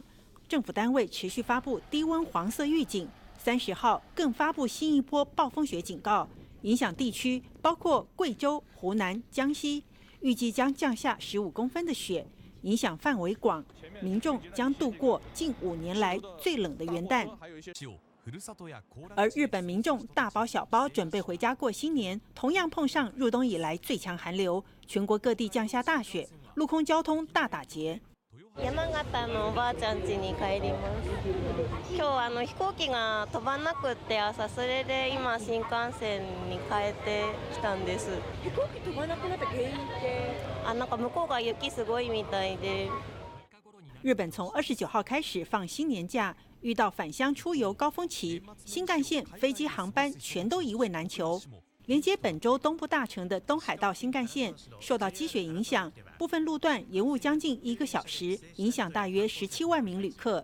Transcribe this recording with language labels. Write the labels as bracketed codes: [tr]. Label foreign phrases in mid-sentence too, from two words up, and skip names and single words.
[zh] 政府单位持续发布低温黄色预警，30号更发布新一波暴风雪警告，影响地区包括贵州、湖南、江西，预计将降下15公分的雪，影响范围广，民众将度过近5年来最冷的元旦。而日本民众大包小包准备回家过新年，同样碰上入冬以来最强寒流，全国各地降下大雪，陆空交通大打劫。 [ja] 山形のおばあちゃん家に帰ります。今日飛行機が飛ばなくって朝、それで今新幹線に変えてきたんです。飛行機飛ばなくなった原因って？なんか向こうが雪すごいみたいで。 [zh] 日本从29号开始放新年假，遇到返乡出游高峰期，新干线、飞机航班全都一位难求。连接本州东部大城的东海道新干线受到积雪影响，部分路段延误将近1个小时，影响大约17万名旅客。